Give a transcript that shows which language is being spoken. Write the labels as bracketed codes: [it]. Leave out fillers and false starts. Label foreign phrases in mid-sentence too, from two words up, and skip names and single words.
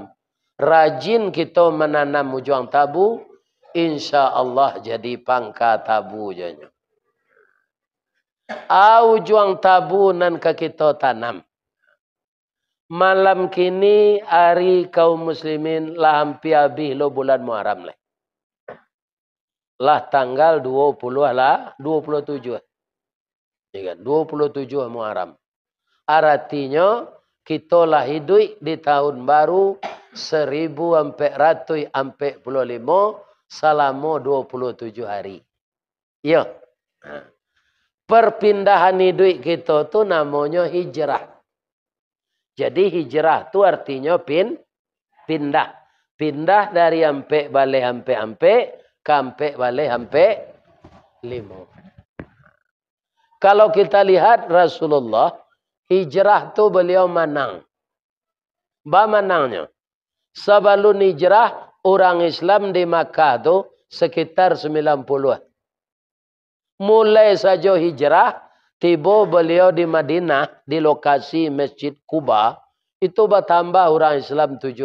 [min] Rajin kita menanam ujung tabu, [ar] إن شاء الله [min] jadi pangka tabu janya. Ujung tabu nan ke kita tanam. Malam kini hari kaum muslimin lah hampir habis lo bulan Muharram lah. Lah tanggal 20 lah 27. [id] Ya kan? 27 Muharram. Artinya kita lah hidup di tahun baru 1445 selama 27 hari. Ya. Perpindahan hidup kita tu namanya hijrah. Jadi hijrah tu artinya pindah. [min] Pindah dari ampe balik ampe ke ampe balik ampe 5. [id] Kalau kita lihat Rasulullah hijrah tu beliau menang. [min] Ba menangnya. [id] Sebelum hijrah, orang Islam di Makkah tu sekitar 90. Mulai saja hijrah, tiba beliau di Madinah, di lokasi Masjid Quba, itu bertambah orang Islam 75.